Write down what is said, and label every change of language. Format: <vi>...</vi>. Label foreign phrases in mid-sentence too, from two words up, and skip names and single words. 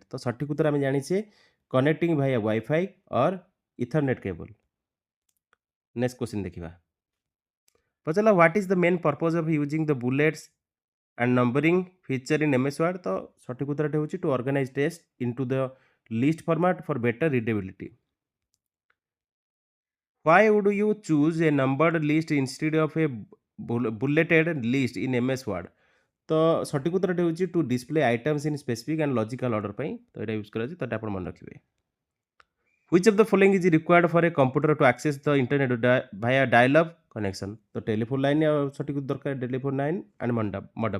<or>ତ ସଠିକ୍ ଉତ୍ତର ଆମେ ଜାଣିଛେ</or> <en>connecting via WiFi or ethernet cable. next question ଦେଖିବା। ପଚାରିଲା what is the main purpose of using the bullets and numbering feature in MS Word?</en> <or>ତ ସଠିକ୍ ଉତ୍ତରଟି ହେଉଛି</or> <en>to organize test into the list format for better readability. Why would you choose a numbered list instead of a bulleted list in MS Word?</en> <or>ତ ସଠିକ୍ ଉତ୍ତରଟି ହେଉଛି</or> <en>to display items in specific and logical order ପାଇଁ।</en> <or>ତ ଏଇଟା ୟୁଜ୍ କରାଯାଉଛି, ତ ଏଇଟା ଆପଣ ମନେ ରଖିବେ।</or> <en>which of the following is required for a computer to access the internet via dialog connection? ତ telephone line</en> <or>ସଠିକ୍ ଦରକାର,</or> <en>telephone line and modem.</en>